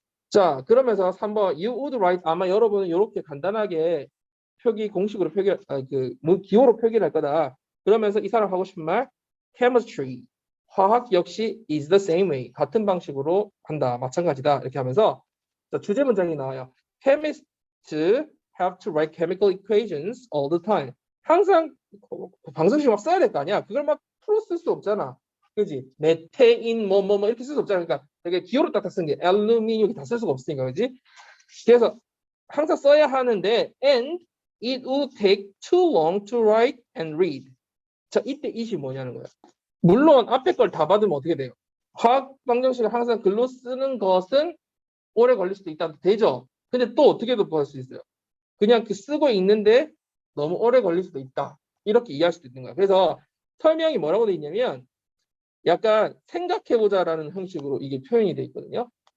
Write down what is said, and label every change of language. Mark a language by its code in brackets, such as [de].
[ko] 자, 그러면서 3번 [en] you would write [ko] 아마 여러분은 이렇게 간단하게 공식으로 기호로 표기를 할 거다. 그러면서 이 사람 하고 싶은 말 chemistry 화학 역시 [en] is the same way [ko] 같은 방식으로 한다. 마찬가지다. 이렇게 하면서 자, 주제 문장이 나와요. [en] Chemists have to write chemical equations all the time. [ko] 항상 방정식 막 써야 될 거 아니야. 그걸 막 풀어 쓸 수 없잖아. 그지? 메테인 뭐 이렇게 쓸 수 없잖아. 그러니까 되게 기호로 딱딱 쓴 게 알루미늄 이렇게 다 쓸 수가 없으니까, 그지? 그래서 항상 써야 하는데 [en] and it would take too long to write and read. [ko] 자, 이때 it이 뭐냐는 거야. 물론 앞에 걸 다 받으면 어떻게 돼요? 화학 방정식을 항상 글로 쓰는 것은 오래 걸릴 수도 있다. 되죠? 근데 또 어떻게 도포할 수 있어요? 그냥 쓰고 있는데 너무 오래 걸릴 수도 있다. 이렇게 이해할 수도 있는 거야. 그래서 설명이 뭐라고 돼 있냐면 약간 생각해보자라는 형식으로 이게 표현이 돼 있거든요.